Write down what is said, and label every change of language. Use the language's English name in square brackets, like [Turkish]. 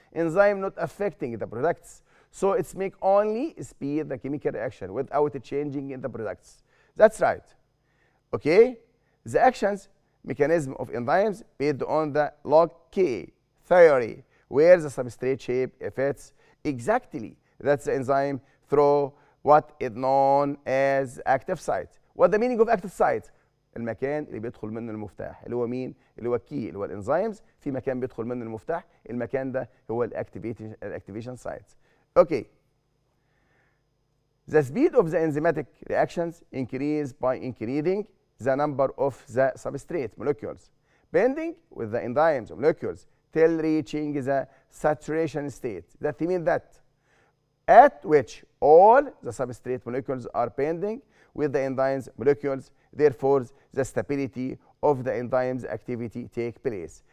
[English] Enzyme not affecting the products, so it's make only speed the chemical reaction without changing in the products. That's right. Okay? The actions mechanism of enzymes based on the log K theory, where the substrate shape affects exactly that the enzyme through what is known as active site. What the meaning of active site? [Arabic] المكان اللي بيدخل منه المفتاح، اللي هو مين؟ اللي هو الكي، اللي هو الانزيمز. في مكان بيدخل منه المفتاح، المكان ده هو الاكتيفيشن سايتس. [English] Okay. The speed of the enzymatic reactions increase by increasing the number of the substrate molecules, bending with the enzymes molecules till reaching the saturation state. That means that at which all the substrate molecules are bending with the enzymes molecules, therefore the stability of the enzymes activity take place.